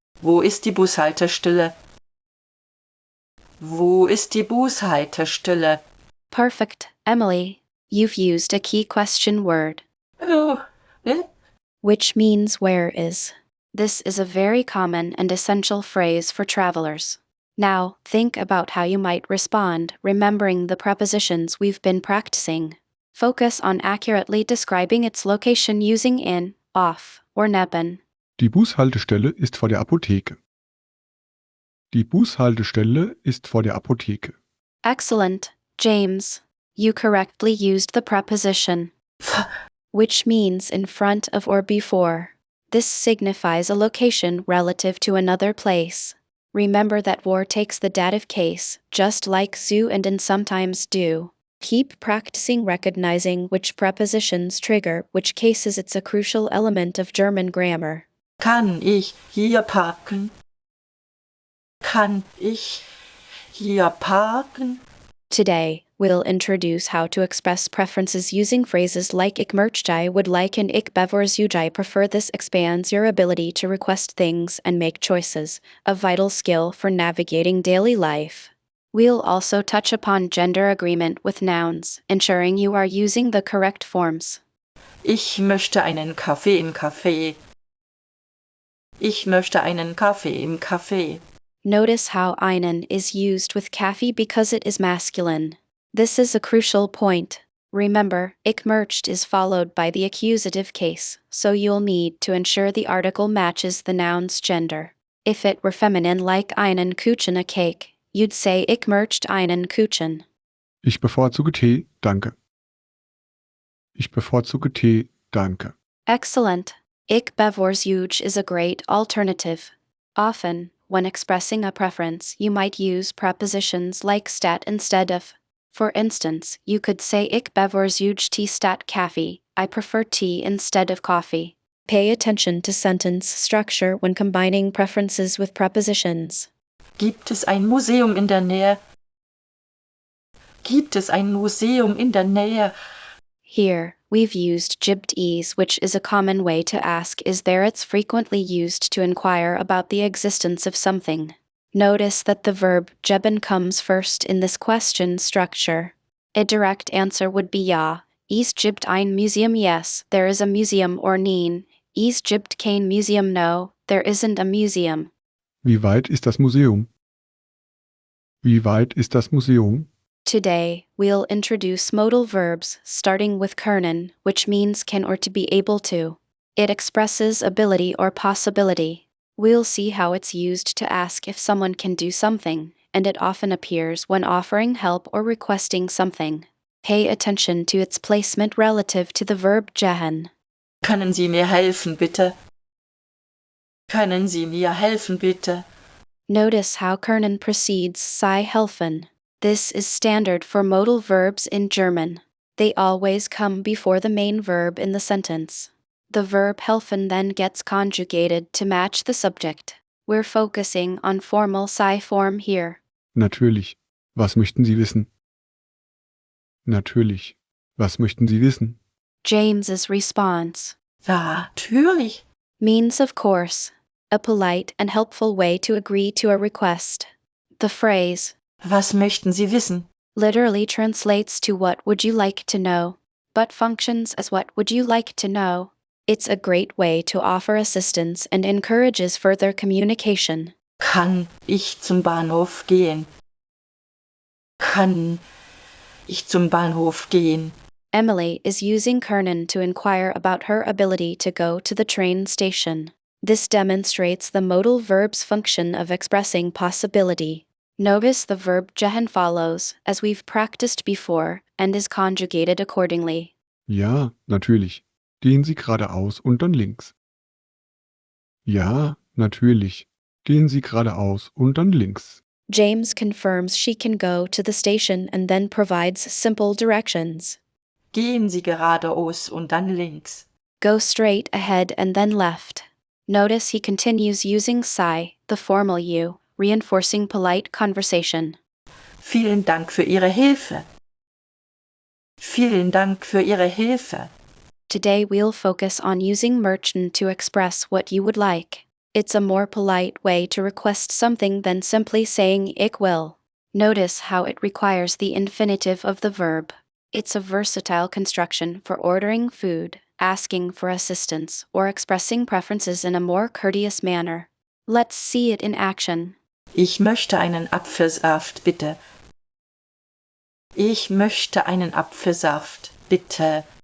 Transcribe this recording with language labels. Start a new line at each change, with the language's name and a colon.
German: Wo ist die Bushaltestelle? Wo ist die Bushaltestelle?
English: Perfect, Emily. You've used a key question word, Oh, which means where is. This is a very common and essential phrase for travelers. Now, think about how you might respond, remembering the prepositions we've been practicing. Focus on accurately describing its location using in, off, or neben.
German: Die Bushaltestelle ist vor der Apotheke. Die Bushaltestelle ist vor der Apotheke.
English: Excellent, James. You correctly used the preposition, which means in front of or before. This signifies a location relative to another place. Remember that war takes the dative case, just like zu and sometimes do. Keep practicing recognizing which prepositions trigger which cases. It's a crucial element of German grammar.
German: kann ich hier parken? Kann ich hier parken?
English: Today, we'll introduce how to express preferences using phrases like
German: ich möchte,
English: would like, and
German: ich bevorzuge,
English: prefer. This expands your ability to request things and make choices, a vital skill for navigating daily life. We'll also touch upon gender agreement with nouns, ensuring you are using the correct forms.
German: Ich möchte einen Kaffee im Café. Ich möchte einen Kaffee im Café.
English: Notice how einen is used with Kaffee because it is masculine. This is a crucial point. Remember,
German: ich möchte
English: is followed by the accusative case, so you'll need to ensure the article matches the noun's gender. If it were feminine like einen Kuchen, a cake, you'd say
German: ich möchte einen Kuchen. Ich bevorzuge Tee, danke. Ich bevorzuge Tee, danke.
English: Excellent.
German: Ich bevorzuge
English: is a great alternative. Often, when expressing a preference, you might use prepositions like statt instead of. For instance, you could say
German: ich bevorzuge Tee statt Kaffee,
English: I prefer tea instead of coffee. Pay attention to sentence structure when combining preferences with prepositions.
German: Gibt es ein Museum in der Nähe? Gibt es ein Museum in der Nähe?
English: Here, we've used
German: gibt es,
English: which is a common way to ask is there. It's frequently used to inquire about the existence of something. Notice that the verb geben comes first in this question structure. A direct answer would be ja.
German: Es gibt ein Museum.
English: Yes, there is a museum. Or nein.
German: Es gibt kein Museum.
English: No, there isn't a museum.
German: Wie weit ist das Museum? Wie weit ist das Museum?
English: Today, we'll introduce modal verbs, starting with können, which means can or to be able to. It expresses ability or possibility. We'll see how it's used to ask if someone can do something, and it often appears when offering help or requesting something. Pay attention to its placement relative to the verb gehen.
German: Können Sie mir helfen, bitte? Können Sie mir helfen, bitte?
English: Notice how können precedes sei helfen. This is standard for modal verbs in German. They always come before the main verb in the sentence. The verb helfen then gets conjugated to match the subject. We're focusing on formal sei form here.
German: Natürlich. Was möchten Sie wissen? Natürlich. Was möchten Sie wissen?
English: James's response
German: Ja, natürlich.
English: means of course, a polite and helpful way to agree to a request. The phrase
German: Was möchten Sie wissen?
English: literally translates to what would you like to know, but functions as what would you like to know. It's a great way to offer assistance and encourages further communication.
German: Kann ich zum Bahnhof gehen? Kann ich zum Bahnhof gehen?
English: Emily is using können to inquire about her ability to go to the train station. This demonstrates the modal verb's function of expressing possibility. Notice the verb gehen follows, as we've practiced before, and is conjugated accordingly.
German: Ja, natürlich. Gehen Sie geradeaus und dann links. Ja, natürlich. Gehen Sie geradeaus und dann links.
English: James confirms she can go to the station and then provides simple directions.
German: Gehen Sie geradeaus und dann links.
English: Go straight ahead and then left. Notice he continues using sei, the formal you, reinforcing polite conversation.
German: Vielen Dank für Ihre Hilfe. Vielen Dank für Ihre Hilfe.
English: Today we'll focus on using möchten to express what you would like. It's a more polite way to request something than simply saying
German: ich will.
English: Notice how it requires the infinitive of the verb. It's a versatile construction for ordering food, asking for assistance, or expressing preferences in a more courteous manner. Let's see it in action.
German: Ich möchte einen Apfelsaft, bitte. Ich möchte einen Apfelsaft, bitte.